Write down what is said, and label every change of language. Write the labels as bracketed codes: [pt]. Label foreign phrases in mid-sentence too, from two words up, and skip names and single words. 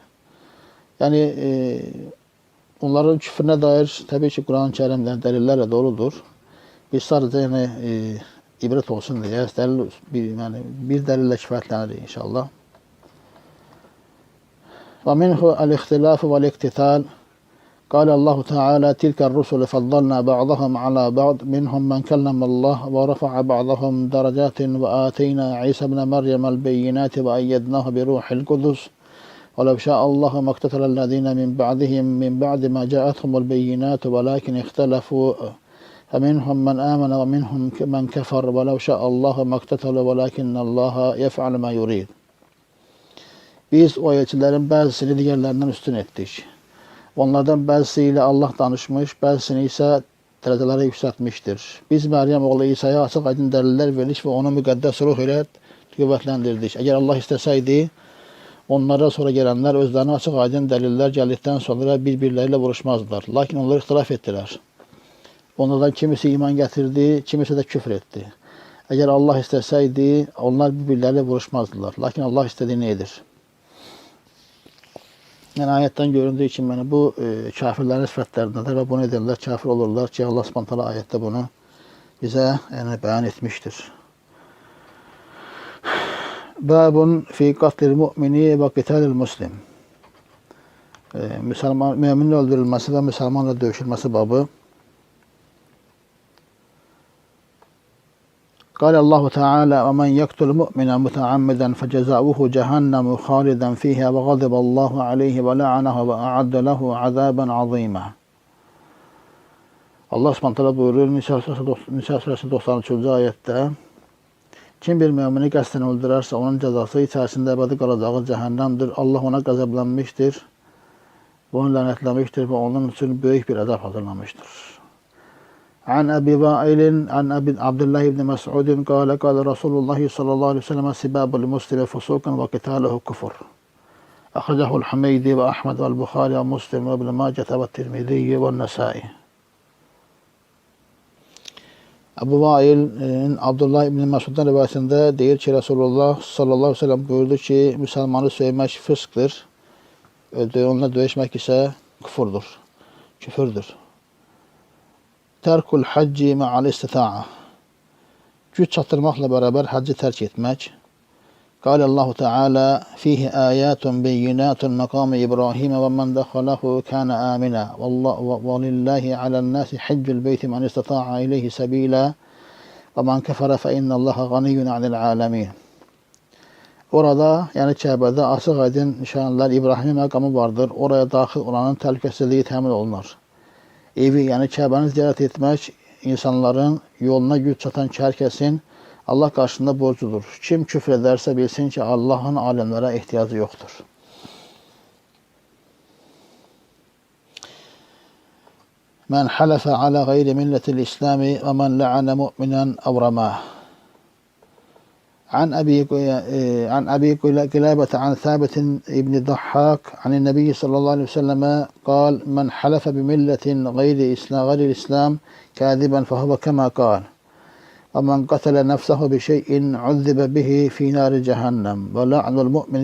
[az] Yəni, onların küfrünə dair təbii ki, Quran-ı Kərimlər dəlillərlə doludur. Biz sadəcə ibrət olsun deyə, bir dəlillə kifayətlənirik inşallah. [ar] ومنه الاختلاف والاقتتال. قال الله تعالى تلك الرسل فضلنا بعضهم على بعض منهم من كلم الله ورفع بعضهم درجات وآتينا عيسى ابن مريم البينات وأيدناه بروح القدس ولو شاء الله ما اقتتل الذين من بعدهم من بعد ما جاءتهم البينات ولكن اختلفوا فمنهم من آمن ومنهم من كفر ولو شاء الله ما اقتتلوا ولكن الله يفعل ما يريد. [tr] Biz o elçilerin bazısını diğerlerinden üstün ettik. [az] Onlardan bəzisi ilə Allah danışmış, bəzisini isə dərəcələrə yüksəltmişdir. Biz Məryəm oğlu İsa'ya açıq aydın dəlillər verdik və onu müqəddəs ruh ilə qüvvətləndirdik. Əgər Allah istəsəydi, onlara sonra gələnlər özlərinə açıq aydın dəlillər gəldikdən sonra bir-birləri ilə vuruşmazdılar. Lakin onlar ixtilaf etdilər. Onlardan kimisi iman gətirdi, kimisi də küfr etdi. Əgər Allah istəsəydi, onlar bir-birləri ilə vuruşmazdılar. Lakin Allah istədiyini edir. Yəni, ayətdən göründüyü ki, bu kafirlərin sifətlərindədir və bunu edənlər kafir olurlar ki, Allah Subhanahu ayətdə bunu bizə bəyan etmişdir. [ar] باب في قتل المؤمن وقتال المسلم. [az] Müminin öldürülməsi və müsəlmanla döyüşülməsi babı. [ar] قال الله تعالى ومن يقتل مؤمنا متعمدا فجزاؤه جهنم خالدا فيها وغضب الله عليه ولعنه وأعد له عذابا عظيما. [az] Allah Subhanahu buyurur Nisa suresi 93-cü ayətdə kim bir mümini qəsdən öldürərsə onun cəzası içərisində əbədi qalacağı cəhənnəmdir. Allah ona qəzəblənmişdir, onu lənətləmişdir və onun üçün böyük bir əzab hazırlamışdır. [ar] عن أبي وائل عن عبد الله بن مسعود قال قال رسول الله صلى الله عليه وسلم سباب المسلم فسوق وقتاله كفر أخرجه الحميدي وأحمد والبخاري ومسلم وابن ماجه والترمذي والنسائي. [az] Abu Vail'in Abdullah ibn Mesud'dan rivayətində deyir ki, Resulullah [ar] صلى الله عليه وسلم [az] buyurdu ki, Müslümanı söymək fıskdır, onunla döyüşmək isə küfürdür. [ar] ترك الحج مع الاستطاعة. [az] Güc çatdırmaqla bərabər həcci tərk etmək. [ar] قال الله تعالى فيه آيات بينات مقام إبراهيم ومن دخله كان آمنا. ولله على الناس حج البيت من استطاع إليه سبيلا ومن كفر فإن الله غني عن العالمين. [az] Orada, yəni Kəbədə açıq aydın nişanlar İbrahimin məqamı vardır. Oraya daxil olanın təhlükəsizliyi təmin olunur. Evi, yəni Kəbəni ziyarət etmək insanların yoluna güc çatan hər kəsin Allah qarşısında borcudur. Kim küfr edərsə bilsin ki, Allahın alimlərə ehtiyacı yoxdur. [ar] من حلف على غير ملة الإسلام ومن لعن مؤمنا أو رمى. عن أبي قلابة عن ثابت ابن ضحاك عن النبي صلى الله عليه وسلم قال من حلف بملة غير الإسلام كاذبا فهو كما قال ومن قتل نفسه بشيء عذب به في نار جهنم ولعن المؤمن